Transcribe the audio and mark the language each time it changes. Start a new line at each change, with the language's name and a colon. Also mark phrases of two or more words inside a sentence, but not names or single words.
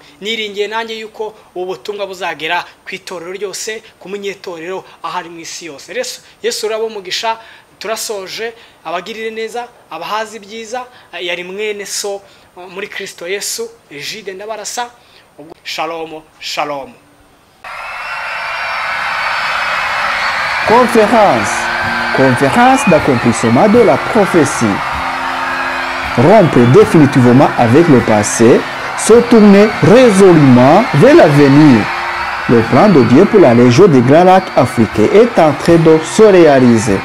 Kinyarwanda: Niringiye nanjye yuko ubu butumwa buzagera ku itorero ryose, ku munyetorero ahari mu isi yose. Yesu urabo umugisha. Turasoje, abagirire neza, abahazi ibyiza. Yari mwene so muri Kristo Yesu, Egide Ndabarasa. Shalom, shalom.
French: Conférence d'accomplissement de la prophétie. Rompre définitivement avec le passé, se tourner résolument vers l'avenir. Le plan de Dieu pour la Légion des Grands Lacs africains est en train de se réaliser.